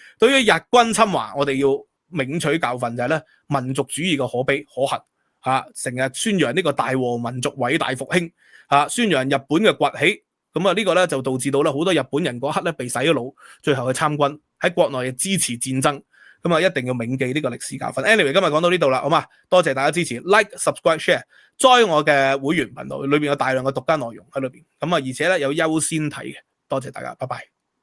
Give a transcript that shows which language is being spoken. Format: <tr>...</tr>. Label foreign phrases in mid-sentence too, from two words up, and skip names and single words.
<yue>對於日軍侵華，我哋要銘取教訓，就係咧民族主義嘅可悲可恨成日宣揚呢個大和民族偉大復興宣揚日本嘅崛起。咁呢個咧就導致到咧好多日本人嗰刻咧被洗咗腦，最後去參軍喺國內支持戰爭。咁一定要銘記呢個歷史教訓。Anyway 今日講到呢度啦，好嘛？多謝大家支持 ，</yue> <en>like、subscribe、share， join</en> <yue>我嘅會員頻道，裏邊有大量嘅獨家內容喺裏邊。而且咧有優先睇嘅，多謝大家，拜拜。</yue>